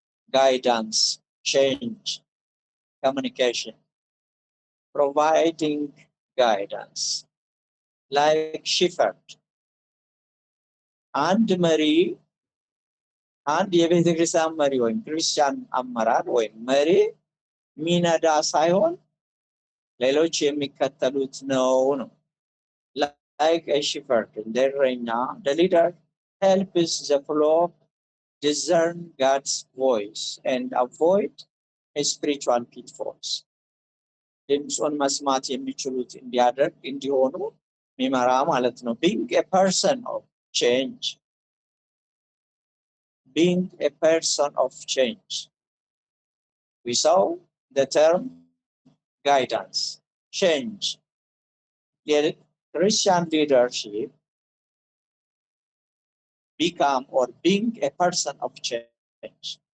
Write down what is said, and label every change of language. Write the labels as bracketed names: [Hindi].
[English] Guidance, change, communication, providing guidance, like shepherd, [Amharic] አንድ መሪ አንድ የቤተ ክርስቲያን መሪ ወይም ክርስቲያን አመራር ወይም መሪ ሚነዳ ሳይሆን ሌሎች የሚከተሉት ነው። [English] Like a shepherd, the leader helps the flock discern God's voice and avoid spiritual pitfalls. [Amharic] ድምፁን መስማት የሚችሉት እንዲሆኑ ሚመራ ማለት ነው። [English] Being a person of change. Being a person of change. We saw the term guidance, change. The Christian leadership become or being a person of change.